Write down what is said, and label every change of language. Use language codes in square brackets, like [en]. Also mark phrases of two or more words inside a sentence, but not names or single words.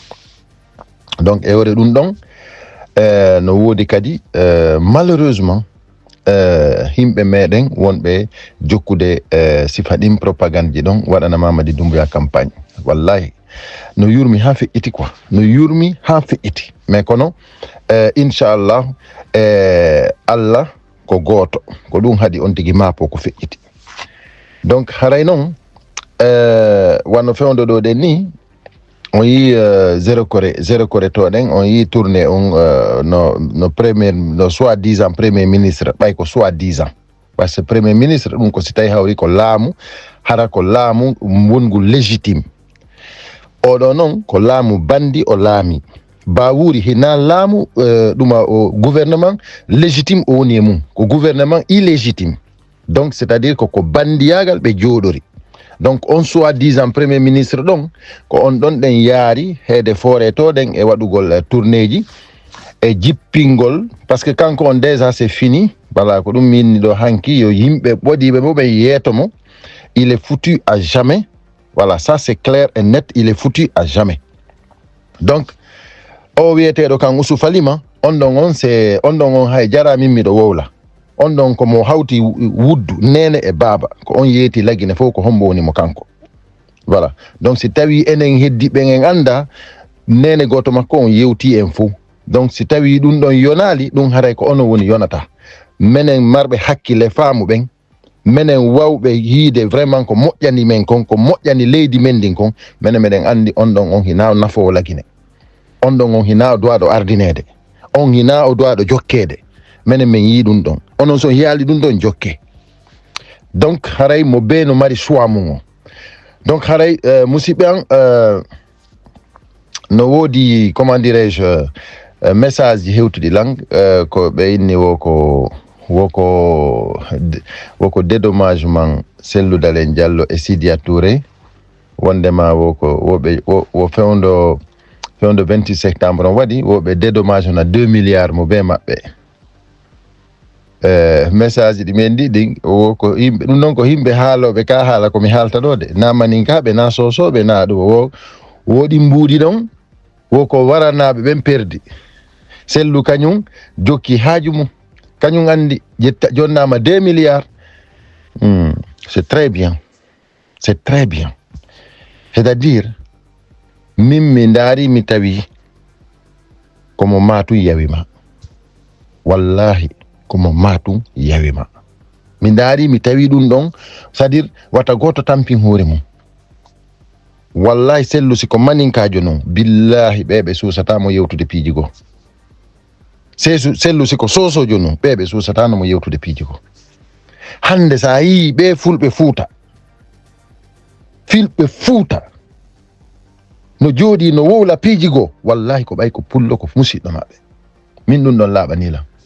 [ff] donc e wore ɗum ɗon no woodi kadi malheureusement himɓe meɗen wonɓe jokkude sifa ɗin propagande ji ɗon waɗana Mamadi Doumbouya campagne wallahi no yurmi ha feƴƴiti quoi no yurmi ha feƴƴiti mais kono inchallah Allah ko gooto ko ɗum haɗi on tigi maapo ko feƴƴiti donc haray noon wanno fewndo ɗo ɗen ni on yi zéro coré to ɗen on yi tourné on no premier no [fr] soi-disant premier ministre [ff] ɓay ko [fr] soi-disant par ce que premier ministre [ff] ɗum ko si tawi hawri ko laamu hara ko laamu wongu légitime oɗo noon ko laamu bandi o laami Bawuri hina laamu ɗuma o [fr] gouvernement légitime [ff] o woni e mum ko [fr] gouvernement illégitime donc c'est à dire [ff] ko bandiyagal ɓe jooɗori donc on [fr] soi-disant premier ministre [ff] ɗon ko on ɗon ɗen yaari heede foore to ɗen e waɗugol tourné ji e jippingol [fr] par ce que [ff] kanko on [fr] déjà c'est fini voilà [ff] ko ɗum minni ɗo hanki yo yimɓe ɓoɗiɓe mo ɓe yeeto mo [fr] il est foutu à jamais voilà ça c'est clair et net il est foutu à jamais donc [ff] o wiyeteɗo kan Ousou Falima on ɗon on hay jara min miɗo wowla on ɗon komo hawti wuddu nene e baaba ko on yeeti lagine fof ko hombo woni mo kanko [fr] voilà donc [ff] si tawi enen heddiɓe en anda nene goto makko on yewti en fof donc si tawi ɗum ɗon yonali ɗum haray ko onon woni yonata menen marɓe hakkille faamu ɓen menen wawɓe yiide vraiment ko moƴƴani men kon ko moƴƴani leydi men ndin kon menen meɗen andi on ɗon on hina nafowo lagine on ɗon on hina o duwaɗo ardinede on hina o duwaɗo jokkede menen min yi ɗum ɗon onon so yaali ɗum ɗon jokke donc haray mo be no mari choix mum o donc haray musidɓe an no woodi [fr] comment dirais-je message [ff] ji hewtuɗi lan ko ɓe inni woko dédommagement Cellou Dalein Diallo e Sidia Touré wondema wo fewndo 28 septembre on waɗi woɓe dédommage na 2 milliards mo be maɓɓe message ɗi men ɗi ko yimɓe ɗum noon ko yimɓe haaloɓe ka haala komi haalta ɗo de namaninkaɓe na sosoɓe na ɗum woɗi mbuuɗi ɗon woko waranaɓe ɓen perdi Cellou kañum jokki haaju mum kañum andi jonnama 2 milliards [fr] c'est très bien c'est-à-dire [ff] min mi ndaari mi tawi komo maatu yawima wallahi komo maatu yawima mi ndaari mi tawi ɗum ɗon [fr] c'est-à-dire [ff] wata goto tampin hoore mum wallahi Cellou siko maninkajo noon billahi ɓeɓe susatamo yewtude piiji goo Cellou siko sosojo noon ɓeɓe susatanamo yewtude piiji goo hande sa yi ɓe fulɓe fuuta no jooɗi no wowla piiji goo wallahi ko ɓay ko pullo ko musidɗo maɓɓe min ɗum ɗon laaɓanilam